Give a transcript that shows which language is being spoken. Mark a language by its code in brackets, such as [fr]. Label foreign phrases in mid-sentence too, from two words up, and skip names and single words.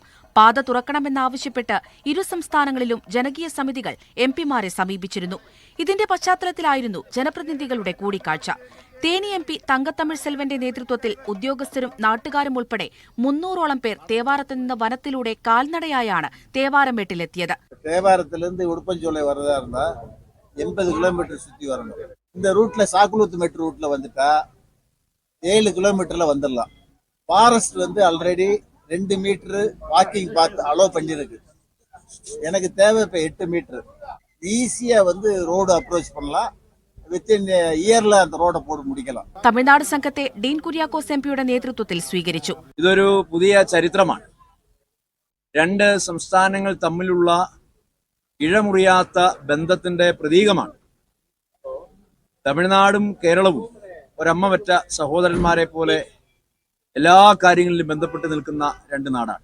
[ml] പാത തുറക്കണമെന്നാവശ്യപ്പെട്ട് ഇരു സംസ്ഥാനങ്ങളിലും ജനകീയ സമിതികൾ എംപിമാരെ സമീപിച്ചിരുന്നു. ഇതിന്റെ പശ്ചാത്തലത്തിലായിരുന്നു ജനപ്രതിനിധികളുടെ കൂടിക്കാഴ്ച. തേനി എംപി തങ്കത്തമിഴ് സെൽവന്റെ നേതൃത്വത്തിൽ ഉദ്യോഗസ്ഥരും നാട്ടുകാരും ഉൾപ്പെടെ 300ഓളം പേർ തേവാരത്ത് നിന്ന് വനത്തിലൂടെ കാൽനടയായാണ് തേവാരംമെട്ടിലെത്തിയത്. [ta] தேவாரத்திலிருந்து உடுப்பஞ்சோலை வரதா இருந்தா 80 கிலோமீட்டர் சுத்தி வரணும். இந்த ரூட்ல சாக்குளூத்து மெட் ரூட்ல வந்துட்டா 7 கிலோமீட்டர்ல வந்துடலாம். ஃபாரஸ்ட் வந்து ஆல்ரெடி 2 [en] meter walking path allow [ta] பண்ணிருக்கு. எனக்கு தேவை இப்ப 8 மீட்டர். ஈஸியா வந்து [en] road approach [ta] பண்ணலாம். [en] within yearல் [ta] அந்த ரோடு போட்டு முடிக்கணும். [ml] തമിഴ്നാട് സംഘത്തെ ഡീൻ കുര്യാക്കോസ് എംപിയുടെ നേതൃത്വത്തിൽ സ്വീകരിച്ചു. ഇതൊരു പുതിയ ചരിത്രമാണ്. 2 സംസ്ഥാനങ്ങൾ തമ്മിലുള്ള ഇഴമുറിയാത്ത ബന്ധത്തിന്റെ പ്രതീകമാണ്. തമിഴ്നാടും കേരളവും ഒരമ്മ പെറ്റ സഹോദരന്മാരെ പോലെ എല്ലാ കാര്യങ്ങളിലും ബന്ധപ്പെട്ട് നിൽക്കുന്ന 2 നാടാണ്.